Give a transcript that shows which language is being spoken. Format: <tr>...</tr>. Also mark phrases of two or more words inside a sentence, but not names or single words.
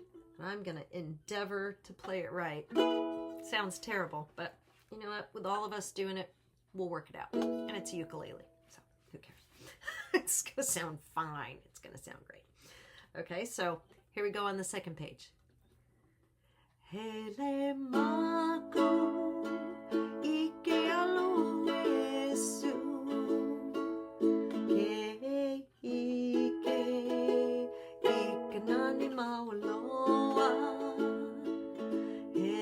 <en>And I'm going to endeavor to play it right. Sounds terrible, but you know what? With all of us doing it, we'll work it out. And it's a ukulele, so who cares? It's going to sound fine. It's going to sound great. Okay, so here we go on the second page.</en> <haw>Hele mako ike alo Iesu ke ike nani mauloa</haw>